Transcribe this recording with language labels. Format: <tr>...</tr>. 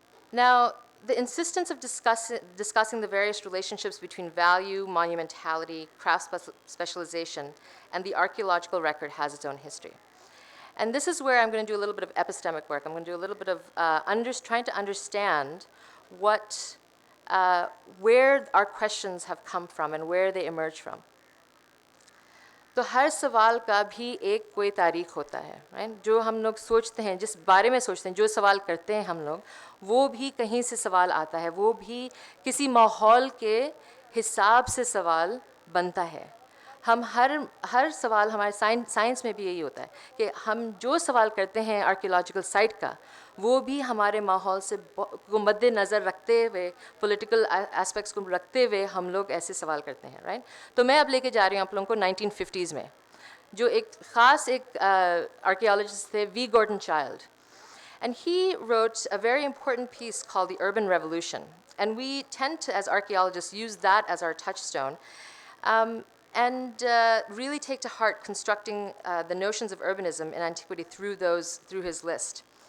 <en>Now, the insistence of discussing the various relationships between value, monumentality, craft specialization, and the archaeological record has its own history. And this is where I'm going to do a little bit of epistemic work. I'm going to do a little bit of trying to understand what where our questions have come from and where they emerge from.</en> <hi>तो हर सवाल का भी एक कोई तारीख होता है, right? जो हम लोग सोचते हैं, जिस बारे में सोचते हैं, जो सवाल करते हैं हम लोग, वो भी कहीं से सवाल आता है, वो भी किसी माहौल के हिसाब से सवाल बनता है. हम हर सवाल, हमारे साइंस में भी यही होता है कि हम जो सवाल करते हैं आर्कियोलॉजिकल साइट का, वो भी हमारे माहौल से को मद्देनज़र रखते हुए, पॉलिटिकल एस्पेक्ट्स को रखते हुए हम लोग ऐसे सवाल करते हैं, राइट? तो मैं अब लेके जा रही हूँ आप लोगों को 1950s में, जो एक ख़ास एक आर्कियोलॉजिस्ट थे, we Gordon child.</hi> <en>And he wrote a very important piece called The Urban Revolution. And we tend to, as archaeologists, use that as our touchstone. And really take to heart constructing the notions of urbanism in antiquity through his list.</en>